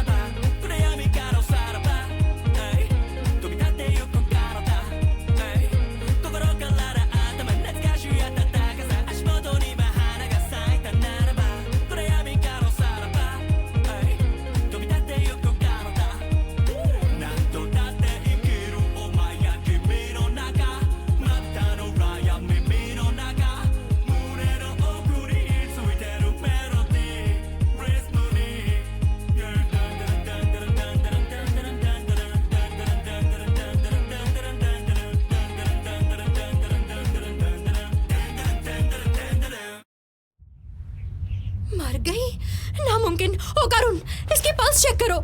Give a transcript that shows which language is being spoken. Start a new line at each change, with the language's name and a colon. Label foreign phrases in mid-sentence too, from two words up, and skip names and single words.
Japanese: ば暗闇からおさらば飛び立ってゆく体心から頭懐かしい暖かさ足元に今花が咲いたならば暗闇からおさらば飛び立ってゆく体何度だって生きるお前や君の中またの裏や耳の中胸の奥についてるメロディーリズムに
Hindi: मर गई नामुमकिन ओ करुण इसकी पल्स चेक करो